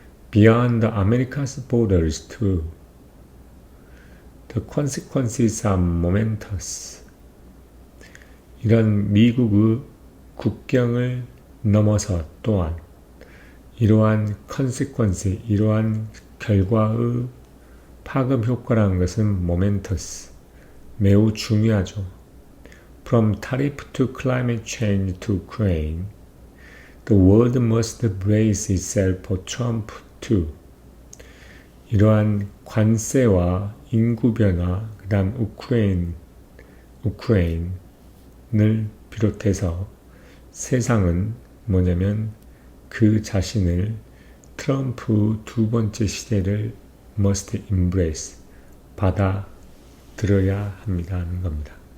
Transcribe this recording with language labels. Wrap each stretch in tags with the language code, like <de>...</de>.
<en>Beyond America's borders too. The consequences are momentous.</en> <ko>이런 미국의 국경을 넘어서 또한 이러한 consequence, 이러한 결과의 파급 효과라는 것은 momentous, 매우 중요하죠.</ko> <en>From tariff to climate change to Ukraine, the world must brace itself for Trump too.</en> <ko>이러한 관세와 인구 변화, 그 다음 우크라이나를 비롯해서 세상은 뭐냐면 그 자신을 트럼프 두 번째 시대를</ko> <en>must embrace,</en> <ko>받아들여야 합니다 하는 겁니다.</ko>